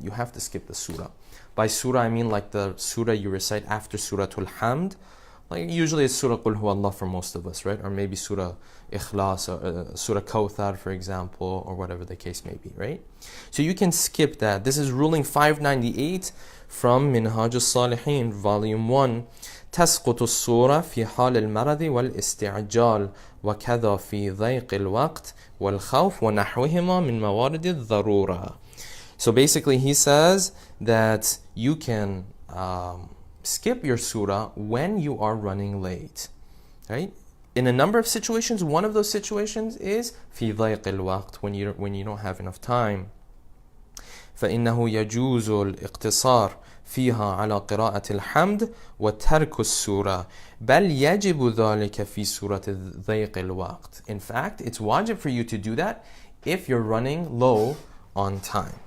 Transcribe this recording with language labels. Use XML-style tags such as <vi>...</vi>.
<en>You have to skip the surah. By surah, I mean like the surah you recite after Suratul Hamd. Like usually it's Surah Qul Huwallah for most of us, right? Or maybe Surah Ikhlas, or Surah Kawthar, for example, or whatever the case may be, right? So you can skip that. This is ruling 598 from Minhaj al-Salihin, volume 1.</en> <ar>تسقط الصورة في حال المرض والاستعجال وكذا في ضيق الوقت والخوف ونحوهما من موارد الضرورة.</ar> <en>So basically he says that you can skip your surah when you are running late, right? In a number of situations, one of those situations is</en> <ar>في ضيق الوقت,</ar> <en>when you don't have enough time.</en> <ar>فإنه يجوز الاقتصار فيها على قراءة الحمد وترك السورة بل يجب ذلك في سورة ضيق الوقت.</ar> <en>In fact, it's wajib for you to do that if you're running low on time.</en>